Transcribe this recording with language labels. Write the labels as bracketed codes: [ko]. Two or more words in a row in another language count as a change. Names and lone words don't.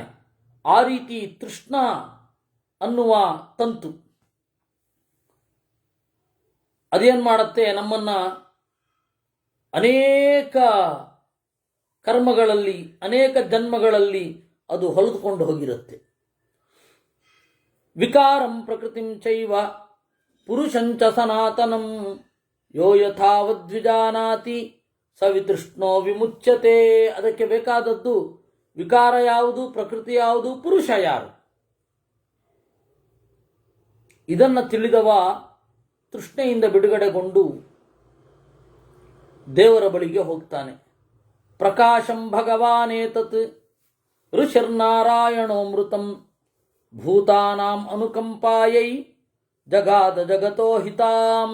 [kn] ಆ ರೀತಿ ತೃಷ್ಣ ಅನ್ನುವ ತಂತು ಅದೇನು ಮಾಡುತ್ತೆ, ನಮ್ಮನ್ನು ಅನೇಕ ಕರ್ಮಗಳಲ್ಲಿ, ಅನೇಕ ಜನ್ಮಗಳಲ್ಲಿ ಅದು ಹೊಲಿದುಕೊಂಡು ಹೋಗಿರುತ್ತೆ. [sa] ವಿಕಾರಂ ಪ್ರಕೃತಿಂ ಚೈವ ಪುರುಷಂಚ ಸನಾತನಂ ಯೋ ಯಥಾವದ್ವಿಜಾನಾತಿ ಸವಿತೃಷ್ಣೋ ವಿಮುಚ್ಯತೆ. [kn] ಅದಕ್ಕೆ ಬೇಕಾದದ್ದು ವಿಕಾರ ಯಾವುದು, ಪ್ರಕೃತಿ ಯಾವುದು, ಪುರುಷ ಯಾರು. ಇದನ್ನು ತಿಳಿದವ ತೃಷ್ಣೆಯಿಂದ ಬಿಡುಗಡೆಗೊಂಡು ದೇವರ ಬಳಿಗೆ ಹೋಗ್ತಾನೆ. [sa] ಪ್ರಕಾಶಂ ಭಗವಾನೇತತ್ ಋಷಿರ್ನಾರಾಯಣೋಮೃತಂ ಭೂತಾನಾಂ ಅನುಕಂಪಾಯೈ ಜಗಾದ ಜಗತೋ ಹಿತಾಂ.